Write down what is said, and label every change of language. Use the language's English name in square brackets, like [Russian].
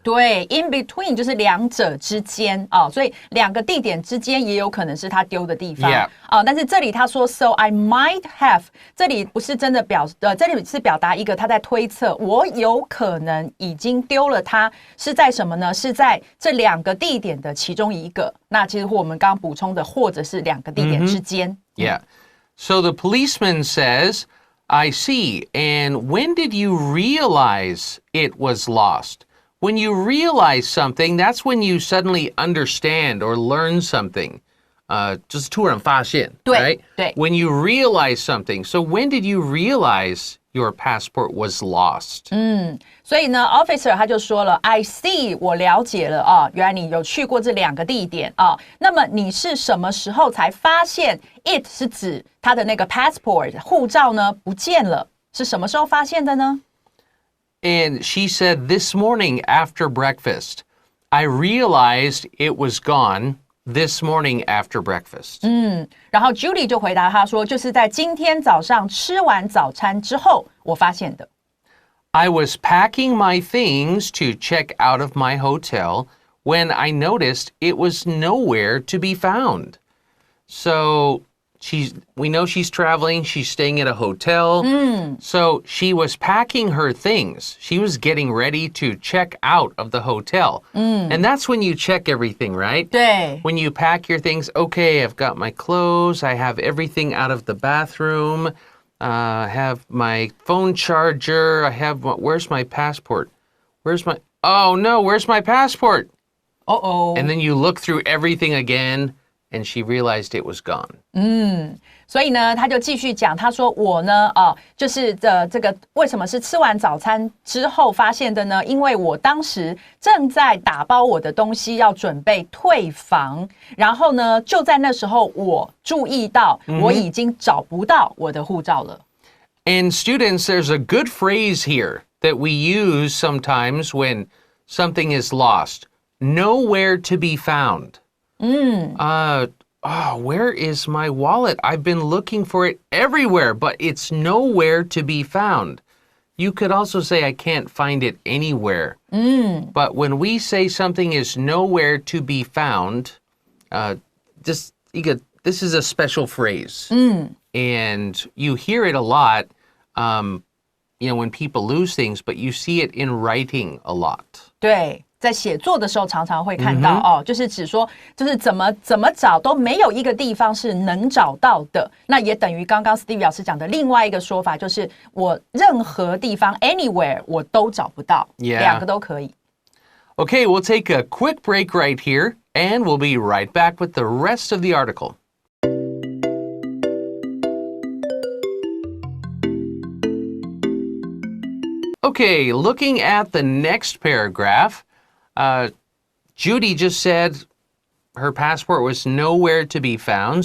[Chinese] 对 ， [English] in between [Chinese] 就是两者之间所以两个地点之间也有可能是他丢的地方。 [English] Yeah. [Chinese] 但是这里他说 ， [English] so I might have， [Chinese] 这里不是真的这里是表达一个他在推测，我有可能已经丢了它，是在什么呢？是在这两个地点的其中一个。那其实我们刚刚补充的，或者是两个地点之间。 [English] Yeah. So the policeman says, I see. And when did you realize it was lost? When you realize something, that's when you suddenly understand or learn something. [Chinese] 就是突然发现，对 [English] right? [Chinese] 对 [English] When you realize something. So when did you realize your passport was lost? [Chinese] 所以呢 ，officer 他就说了 ， [English] I see， [Chinese] 我了解了原来你有去过这两个地点那么你是什么时候才发现 it 是指他的那个 passport 护照呢不见了？是什么时候发现的呢？ [English] And she said, this morning after breakfast, I realized it was gone this morning after breakfast. [Chinese] 然后 Judy 就回答他说，就是在今天早上吃完早餐之后，我发现的。 [English] I was packing my things to check out of my hotel when I noticed it was nowhere to be found. So we know she's traveling. She's staying at a hotel. So she was packing her things. She was getting ready to check out of the hotel. And that's when you check everything, right? [Chinese] 对 [English] When you pack your things, okay, I've got my clothes. I have everything out of the bathroom. I have my phone charger. Where's my passport? Oh no, where's my passport? Oh. And then you look through everything again, and she realized it was gone. [Chinese] 所以呢，他就继续讲，他说我呢，就是这个为什么是吃完早餐之后发现的呢？因为我当时正在打包我的东西，要准备退房，然后呢，就在那时候，我注意到我已经找不到我的护照了。 [English] And students, there's a good phrase here that we use sometimes when something is lost. Nowhere to be found. Where is my wallet? I've been looking for it everywhere, but it's nowhere to be found. You could also say I can't find it anywhere. But when we say something is nowhere to be found, this is a special phrase. And you hear it a lot, when people lose things, but you see it in writing a lot. [Chinese] 对。在写作的时候常常会看到就是指说就是怎么找都没有一个地方是能找到的，那也等于刚刚 Stevie 老师讲的另外一个说法，就是我任何地方 anywhere 我都找不到，两个都可以。 [English] Okay, we'll take a quick break right here, and we'll be right back with the rest of the article. Okay, looking at the next paragraph, Judy just said her passport was nowhere to be found.